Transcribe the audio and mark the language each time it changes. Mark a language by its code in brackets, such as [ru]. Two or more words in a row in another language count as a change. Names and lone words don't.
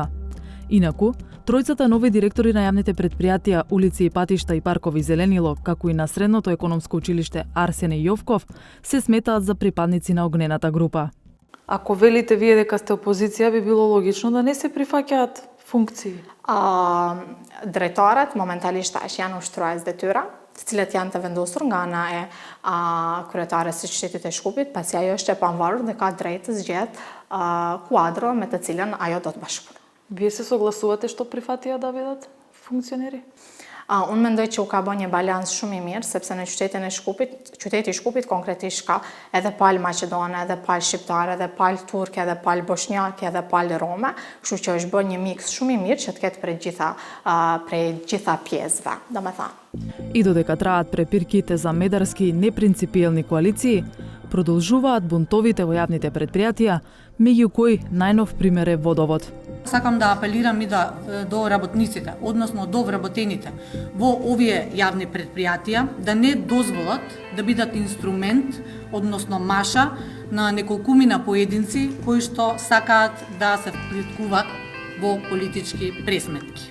[mk] Инаку, тројцата нови директори на јавните предпријатија, улици и патишта и паркови Зеленило, како и на Средното економско училиште Арсене Јовков, се сметаат за припадници на огнената група. Ако велите вие дека сте опозиција, би било логично да не се прифаќаат функции. [sq] Drejtorat momentalisht është janë ushtrohet detyra, të cilat janë të vendosur nga ana e kryetares së qytetit të Shkupit, pasi ajo është e pavarur dhe ka drejtë të zgjedh kuadro me të cilën ajo do të bashkëpunojë. [mk] Вие се согласувате што прифатија да бидат функционери? [sq] Unë mendoj që u ka bë një balans shumë i mirë, sepse në qyteti i Shkupit konkretisht ka edhe palë maqedone, edhe palë shqiptare, edhe palë turke, edhe palë bosnjake, edhe palë rome, kështu që është bë një mix shumë i mirë që të ketë prej gjitha pjesëve, domethënë. [mk] И додека траат препирките за медарски и непринципиелни коалиции, продолжуваат бунтовите во јавните предпријатија, меѓу кои најнов пример е водовод. Сакам да апелирам и до работниците, односно до вработените во овие јавни предпријатија да не дозволат да бидат инструмент, односно маша на неколкумина поединци кои што сакаат да се вплиткуваат во политички пресметки.